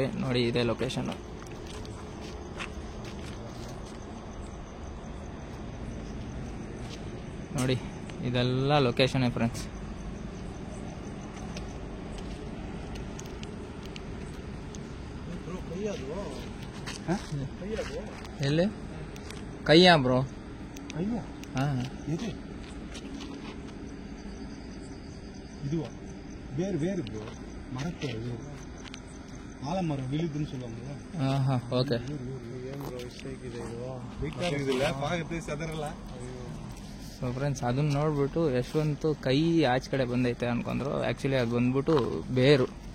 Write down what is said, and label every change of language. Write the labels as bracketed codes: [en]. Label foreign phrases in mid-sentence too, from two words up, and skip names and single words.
[kn] ನೋಡಿ ಇದೇ ಲೊಕೇಶನ್. ನೋಡಿ ಇದೆಲ್ಲ [en] location friends. [kn] ಎಲ್ಲಿ ಕೈಯಾ ಬ್ರೋ? ಹಾ, [ta] இது வேறு ப்ரோ, மரத்தோட வேறு, ஆலமரம் விழுதுன்னு சொல்லுவாங்கல்ல. ஆஹா, ஓகே. [en] so friends, [kn] ಅದನ್ನ ನೋಡ್ಬಿಟ್ಟು ಯಶವಂತ್ ಕೈ ಆಚೆ ಕಡೆ ಬಂದೈತೆ ಅನ್ಕೊಂಡ್ರು. ಆಕ್ಚುಲಿ ಅದು ಬಂದ್ಬಿಟ್ಟು ಬೇರು.